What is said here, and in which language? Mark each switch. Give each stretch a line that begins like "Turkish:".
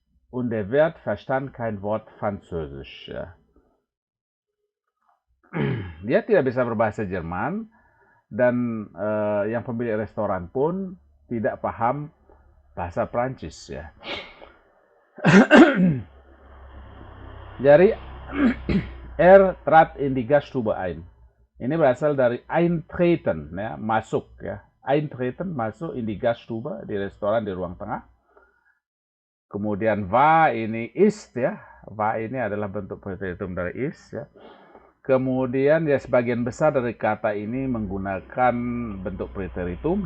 German: Und der Wirt verstand kein Wort Französisch, ya.
Indonesian: Dia tidak bisa berbahasa Jerman dan yang pemilik restoran pun tidak paham bahasa Prancis, ya. Jadi
German: trat in die Gaststube ein.
Indonesian: Ini berasal dari eintreten, ya, masuk, ya. Eintreten, masuk
German: in die Gaststube,
Indonesian: di restoran di ruang tengah. Kemudian war ini ist, ya. War ini adalah bentuk preteritum dari ist, ya. Kemudian ya sebagian besar dari kata ini menggunakan bentuk preteritum.